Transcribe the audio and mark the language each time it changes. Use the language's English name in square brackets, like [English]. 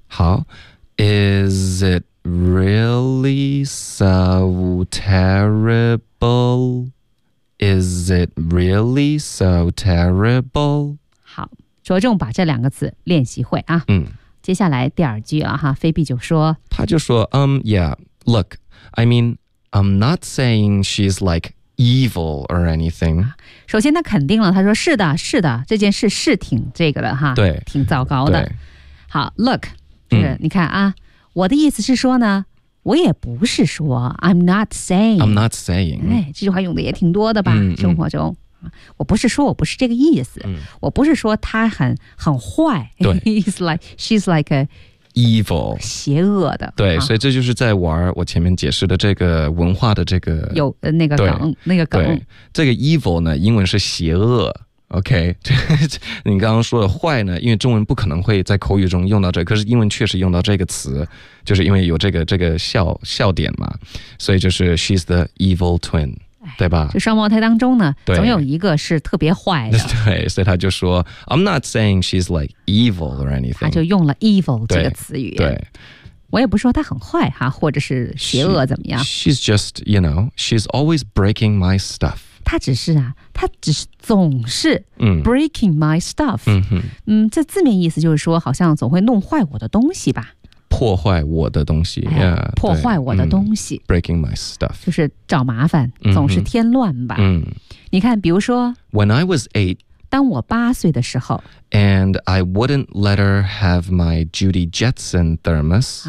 [Chinese] 好 [English] is it really so terrible? Is it really so terrible? [Chinese] 好，着重把这两个词练习会啊。嗯，接下来第二句啊哈，菲比就说，他就说， [English] yeah, look, I mean, I'm not saying she's like evil or anything. [Chinese] 首先他肯定了，他说是的，是的，这件事是挺这个的哈，对，挺糟糕的。好 ，look, 就是、你看啊，我的意思是说呢。我也不是说 [English] I'm not saying I'm not saying、 [Chinese] 哎、这句话用的也挺多的吧、嗯、生活中、嗯、我不是说我不是这个意思，我不是说他很坏，对 [English] ，he's like she's like a evil [Chinese] 邪恶的，对，所以这就是在玩我前面解释的这个文化的这个有那个梗，那个梗，这个 evil 呢，英文是邪恶。OK， 你刚刚说的坏呢，因为中文不可能会在口语中用到这，可是英文确实用到这个词，就是因为有这个笑点嘛，所以就是 [English] she's the evil twin， [Chinese] 对吧？就双胞胎当中呢，总有一个是特别坏的。对，所以他就说 [English] I'm not saying she's like evil or anything， [Chinese] 他就用了 evil 这个词语。对，我也不说他很坏哈，或者是邪恶怎么样。 [English] She's just you know she's always breaking my stuff。 [Chinese] 他只是啊，他只是总是 [English] breaking my stuff， [Chinese] 这字面意思就是说好像总会弄坏我的东西吧，破坏我的东西、哎、yeah, 破坏我的东西、 [English] breaking my stuff [Chinese] 就是找麻烦，总是添乱吧、你看比如说 [English] when I was eight， [Chinese] 当我八岁的时候， [English] and I wouldn't let her have my Judy Jetson thermos、